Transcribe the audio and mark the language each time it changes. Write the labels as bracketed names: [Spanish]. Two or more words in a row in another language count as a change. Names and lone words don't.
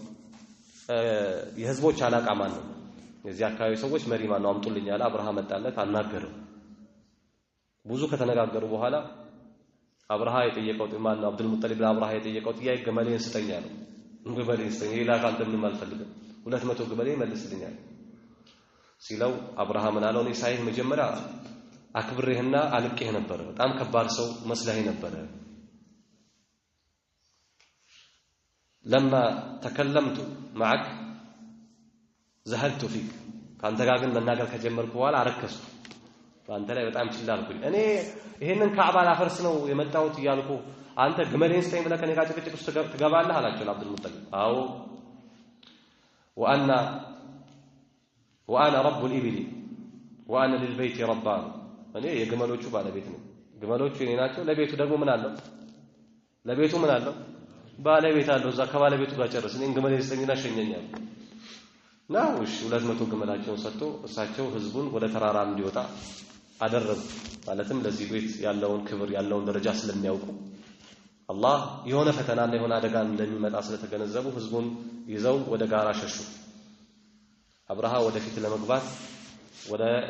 [Amharic] የህዝቦች አላቃ ማን ነው የዚህ አካባቢ ሰዎች መሪ ማን ነው አምጡልኝ አለ አብርሃ መጣለት አናገረው ብዙ ከተነጋገሩ በኋላ አብርሃ የጠየቀው ማን ነው አብዱል ሙጠሊብ ለአብርሃ የጠየቀው ጥያቄ ግመሌን ስጠኝ አለው ግመሌን ስጠኝ ሌላ ካንተ ምንም አልፈልግም 200 ግመሌ መልስልኛል ሲለው አብርሃ ምን አለው እኔ ሳይህ መጀመሪያ አክብሬህና አልቄህ ነበር በጣም ከባድ ሰው መስለህ ነበር [Arabic] لما تكلمت معك زهلت فيك [Amharic] ካንተ ጋር ግን መናገር ከጀመርኩ በኋላ አረከስኩ አንተ ላይ በጣም ችላልኩኝ እኔ ይሄንን ካዕባ ላፈርስ ነው የመጣሁት ይያልኩ አንተ ግመሌን ስጠኝ ብለህ ከኔ ጋር ጭቅጭቅ ውስጥ ትገባለህ አላቸው አብዱል ሙጠሊብ አዎ [Arabic] وانا رب الابل وانا للبيت ربان [Amharic] እኔ የግመሎቹ ባለቤት ነኝ ግመሎቹ እኔ ናቸው ለቤቱ ደግሞ ምን አለው ለቤቱ ምን አለው ባለቤት አለው እዛ ከባለቤቱ ጋር ጨርስ እኔን ግመሌን ስጠኝና ሸኘኛል ነው እሺ 200 ግመላቸውን ሰጥቶ እሳቸው ህዝቡን ወደ ተራራ እንዲወጣ አደረጉ ማለትም ለዚህ ቤት ያለውን ክብር ያለውን ደረጃ ስለሚያውቁ አላህ የሆነ ፈተናና የሆነ አደጋ እንደሚመጣ ስለተገነዘቡ ህዝቡን ይዘው ወደ ጋራ ሸሹ አብርሃ ወደፊት ለመግባት ወደ